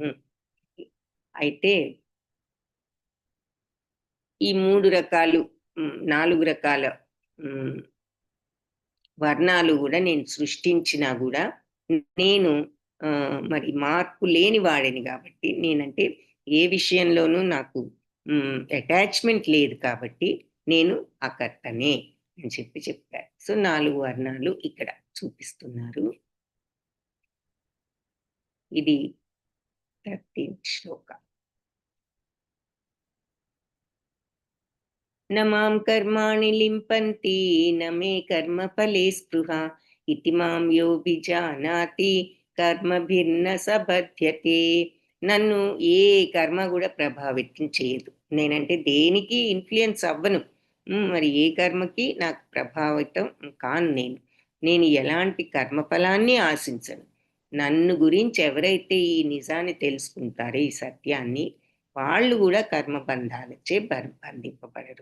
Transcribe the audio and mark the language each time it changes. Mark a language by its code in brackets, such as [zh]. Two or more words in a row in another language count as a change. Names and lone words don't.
[te] అయితే ఈ 4 రకాల వర్ణాలు కూడా నేను సృష్టించినా కూడా నేను మరి మార్పు లేని వాడిని కాబట్టి, నేనంటే ఏ విషయంలోనూ నాకు అటాచ్మెంట్ లేదు కాబట్టి నేను అకర్తనే అని చెప్పారు. సో 4 వర్ణాలు ఇక్కడ చూపిస్తున్నారు. ఇది 13th శ్లోక. [sa] न मां कर्माणि लिम्पन्ति न मे कर्मफले स्पृहा इति मां यो विजानाति కర్మభిర్న సబధ్యతే. [te] నన్ను ఏ కర్మ కూడా ప్రభావితం చేయదు. నేనంటే దేనికి ఇన్ఫ్లుయెన్స్ అవ్వను. మరి ఏ కర్మకి నాకు ప్రభావితం కాను. నేను ఎలాంటి కర్మఫలాన్ని ఆశించను. నన్ను గురించి ఎవరైతే ఈ నిజాన్ని తెలుసుకుంటారో, ఈ సత్యాన్ని, వాళ్ళు కూడా కర్మబంధాలచే బంధింపబడరు.